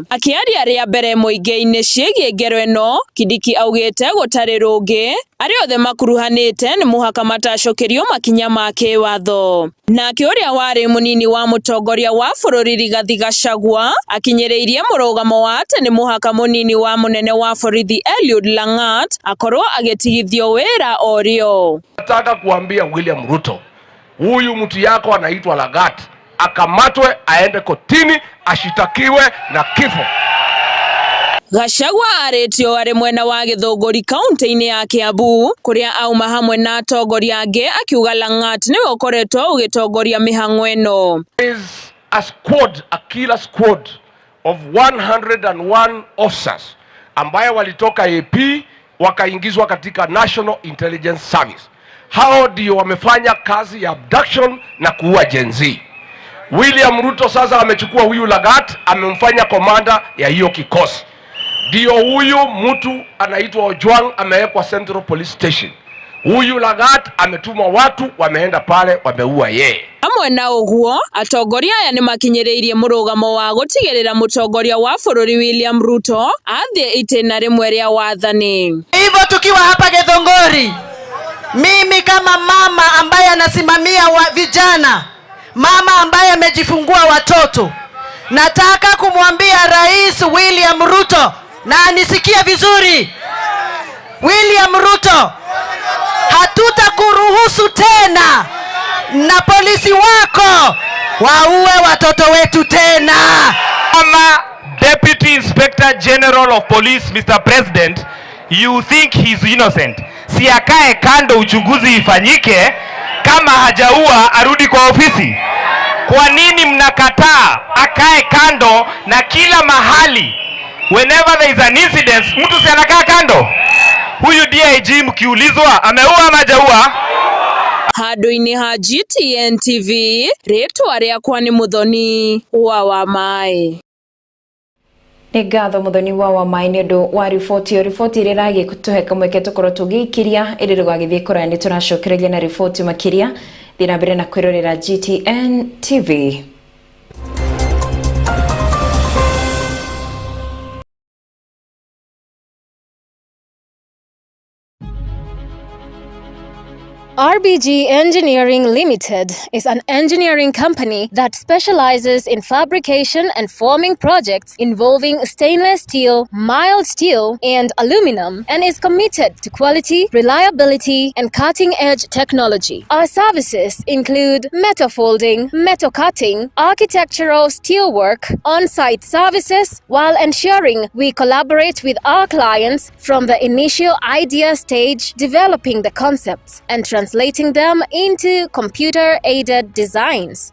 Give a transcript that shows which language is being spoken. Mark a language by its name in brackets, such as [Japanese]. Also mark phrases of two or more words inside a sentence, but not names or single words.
[Kikuyu] Akĩaria rĩa mbere mũingĩ-inĩ ciĩgiĩ ngero ĩno, Kindiki augĩte gũtarĩ rũngĩ arĩa othe makuruhanĩte nĩ mũhaka matacũkĩrio makinya ma watho. Nake ũrĩa warĩ mũnini wa mũtongoria wa bũrũri Rigathi Gachagua akinyĩrĩirie mũrũgamo wa atĩ nĩ mũhaka mũnini wa mũnene wa borithi Eliud Lagat akorwo agĩtigithio wĩra orĩo. [Swahili] Nataka kuambia William Ruto, huyu mtu yako anaitwa Lagat akamatwe aende kotini ashitakiwe na kifo. [Kikuyu] Gachagua arĩtio arĩ mwena wa Gĩthũngũri kaunti-inĩ ya Kiambu kũrĩa auma hamwe na atongoria angĩ akiuga Lagat nĩwe ũkoretwo ũgĩtongoria mĩhang'o ĩno. [English] There is a killer squad of 101 officers [Swahili] ambayo walitoka AP wakaingizwa katika [English] National Intelligence Service. [Swahili] Hao ndio wamefanya kazi ya abduction na kuua Gen Z. William Ruto sasa amechukua huyu Lagat amemfanya komanda ya hiyo kikosi. Ndio huyu mtu anaitwa Ojwang amewekwa Central Police Station. Huyu Lagat ametuma watu wameenda pale wameua yeye. [Kikuyu] Amwe na ũguo atongoria aya nĩ makinyĩrĩirie mũrũgamo wa gũtigĩrĩra mũtongoria wa bũrũri William Ruto athiĩ itĩna rĩmwe rĩa wathani. [Swahili] Hivyo tukiwa hapa Githunguri, mimi kama mama ambaye anasimamia vijana, mama ambaye amejifungua watoto, nataka kumwambia Rais William Ruto na anisikia vizuri. William Ruto, hatutakuruhusu tena na polisi wako waue watoto wetu tena. [English] Kama Deputy Inspector General of Police, Mr. President, you think he's innocent. [Swahili] Si akae kando uchunguzi ifanyike, kama hajaua arudi kwa ofisi. Kwa nini mnakataa akae kando na kila mahali? [English] Whenever there is an incident, [Swahili] mtu si anakaa kando? Huyu DIG mkiulizwa ameua ama hajaua? [Kikuyu] Handu-inĩ ha GTN TV, rĩtwa rĩakwa nĩ Muthoni wa Wamaĩ. Nĩ ngatho Muthoni wa Wamaĩ nĩ ũndũ wa riboti ĩrĩa ĩragĩtũhe kamweke tũkorwo tũgĩikĩria ĩrĩ rũgagĩthiĩ kũraya nĩ tũracokereria na riboti makĩria thiĩ na mbere na kwĩrorera GTN TV. [English] RBG Engineering Limited is an engineering company that specializes in fabrication and forming projects involving stainless steel, mild steel, and aluminum, and is committed to quality, reliability, and cutting-edge technology. Our services include metal folding, metal cutting, architectural steelwork, on-site services, while ensuring we collaborate with our clients from the initial idea stage, developing the concepts, and translating them into computer-aided designs.